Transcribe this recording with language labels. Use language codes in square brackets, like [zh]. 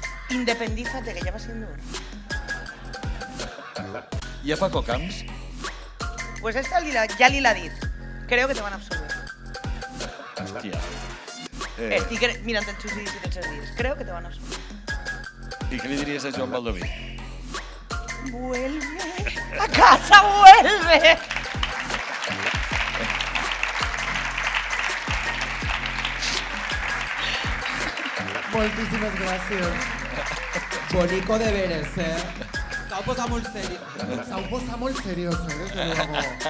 [es] Independízate, que ya va siendo hora. ¿Y a Paco Camps? [ca] Pues esta ya li l'ha dit. [es] Creo que te van a absolver. [ca] Hòstia. Estic mirant el judici tots els dies. [es] Creo que te van a absolver. [ca] I què li diries a Joan Baldoví? [es] Vuelve. A casa, vuelve. [ca] Moltíssimes gràcies. Bonico de veres, S'heu posat molt seriós. S'heu posat molt seriós, [es] desde luego.